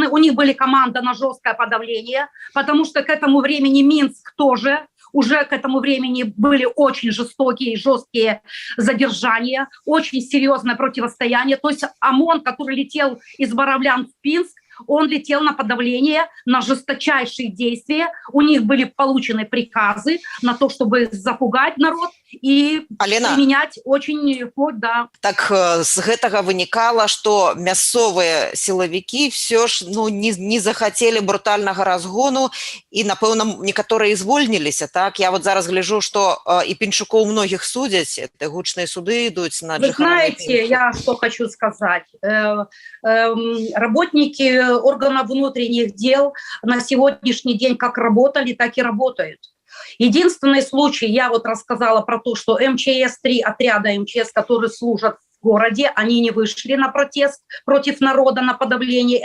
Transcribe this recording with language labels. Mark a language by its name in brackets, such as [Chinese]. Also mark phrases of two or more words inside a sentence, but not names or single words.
[Russian] У них были команда на жесткое подавление, потому что к этому времени Минск тоже, уже к этому времени были очень жестокие, жесткие задержания, очень серьезное противостояние. То есть ОМОН, который летел из Боровлян в Пинск, он летел на подавление, на жесточайшие действия. У них были получены приказы на то, чтобы запугать народ и применять очень вплоть до... [Belarusian] Так з гэтага вынікала, што мясцовыя сілавікі все ж не захацелі брутальнага разгону і, напэўна, некаторыя звольніліся, так? Я вот зараз гляжу, што і Пінчукоў многіх судзяць, гучныя суды ідуць на Джихара. [Russian] Вы знаете, я что хочу сказать. Работники органов внутренних дел на сегодняшний день как работали, так и работают. Единственный случай, я вот рассказала про то, что МЧС-3, отряда МЧС, которые служат в городе, они не вышли на протест против народа, на подавление.